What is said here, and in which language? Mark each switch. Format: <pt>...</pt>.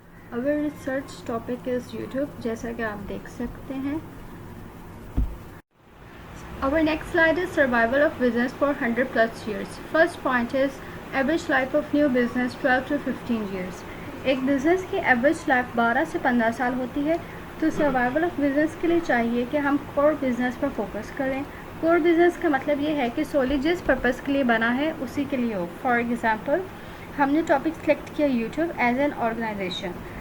<en>our research topic is YouTube,</en> <hi>जैसा कि आप देख सकते हैं.</hi> <en>Our next slide is survival of business for 100 plus years. First point is average life of new business 12 to 15 years.</en> <hi>एक business की average life 12 से 15 साल होती है. तो सर्वाइवल ऑफ बिज़नेस के लिए चाहिए कि हम कोर बिज़नेस पर फोकस करें. कोर बिज़नेस का मतलब ये है कि सोली जिस पर्पज़ के लिए बना है उसी के लिए हो. फॉर एग्ज़ाम्पल हमने टॉपिक सेलेक्ट किया यूट्यूब एज एन ऑर्गेनाइजेशन.</hi>